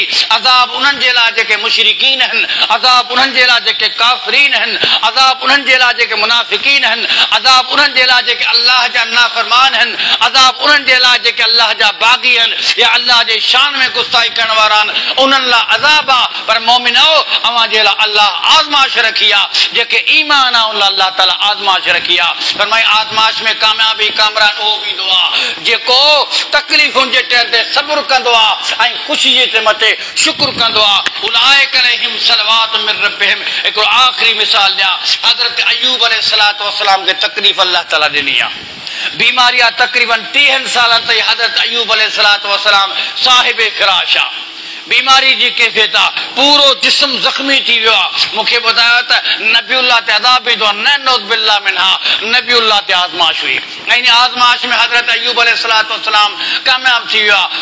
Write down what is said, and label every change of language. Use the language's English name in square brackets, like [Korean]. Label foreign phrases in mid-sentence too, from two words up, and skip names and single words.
[Sindhi] अज़ाब उन्हनि जे लाइ जेके मुशरिकीन आहिनि, अज़ाब उन्हनि जे लाइ जेके काफ़िरीन आहिनि, अज़ाब उन्हनि जे लाइ जेके मुनाफ़िकीन आहिनि, अज़ाब उन्हनि उन्हनि जे लाइ जेके अल्लाह जा नाफ़रमान आहिनि, अज़ाब उन्हनि जे लाइ जेके अल्लाह जा बाग़ी आहिनि या अल्लाह जे शान में गुस्ताई करण वारा आहिनि, उन्हनि लाइ अज़ाब आहे। पर मोमिनो, अवां जे लाइ अल्लाह आज़माइश रखी आहे, जेके ईमान आहे उन लाइ अल्लाह ताला आज़माइश रखी आहे। फरमाई आज़माइश में कामयाबी कामरान उहो ईंदो आहे जेको तकलीफ़ुनि जे टाइम ते सब्र कंदो आहे ऐं ख़ुशी जे मथे शुक्र कंदो आहे। [Arabic] أولئك عليهم صلوات من ربهم. [Sindhi] हिकिड़ो आख़िरी मिसाल ॾियां, हज़रत अय्यूब [Arabic] عليه الصلاة والسلام [Sindhi] खे तकलीफ़ अल्लाह ताला ॾिनी आहे। बीमारी आहे, तक़रीबन 30 सालनि ताईं हज़रत अय्यूब [Arabic] عليه الصلاة والسلام صاحب فراش [Sindhi] आहे। बीमारी जी कैफ़ियत आहे, पूरो जिस्म ज़ख़्मी थी वियो आहे। मूंखे ॿुधायो त नबीउल्लाह ते अज़ाब ईंदो आहे, न [Arabic] نعوذ بالله منها, [Sindhi] नबीउल्लाह ते आज़माइश हुई ऐं इन आज़माइश में हज़रत अय्यूब [Arabic] عليه الصلاة والسلام [Sindhi] कामयाब थी वियो आहे।